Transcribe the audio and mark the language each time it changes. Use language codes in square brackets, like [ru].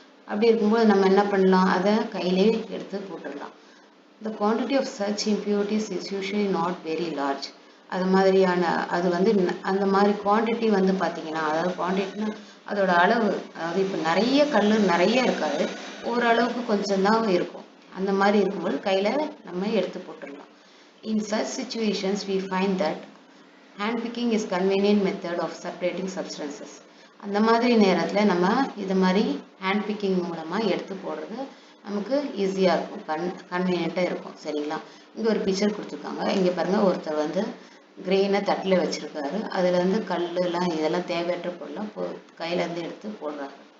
[ta] அப்படி இருக்கும்போது நம்ம என்ன பண்ணலாம், அதை கையிலே எடுத்து போட்டுடலாம். [en] The quantity of such impurities is usually not very large. [ta] அது மாதிரியான அது வந்து அந்த மாதிரி குவான்டிட்டி வந்து பார்த்தீங்கன்னா, அதாவது குவான்டிட்டினா அதோட அளவு, அதாவது இப்போ நிறைய கல் நிறைய இருக்காது, ஓரளவுக்கு கொஞ்சம் தான் இருக்கும். அந்த மாதிரி இருக்கும்போது கையில் நம்ம எடுத்து போட்டுடலாம். [en] In such situations we find that hand picking is convenient method of separating substances. [ta] அந்த மாதிரி நேரத்தில் நம்ம இது மாதிரி ஹேண்ட் பிக்கிங் மூலமாக எடுத்து போடுறது நமக்கு ஈஸியாக இருக்கும், கன்வீனியண்ட்டாக இருக்கும். சரிங்களா? இங்கே ஒரு பிக்சர் கொடுத்துருக்காங்க. இங்கே பாருங்கள், ஒருத்தர் வந்து கிரெயினை தட்டில் வச்சுருக்காரு. அதில் வந்து கல்லுலாம் இதெல்லாம் தேவையற்ற பொருள்லாம் கையிலேருந்து எடுத்து போடுறாங்க.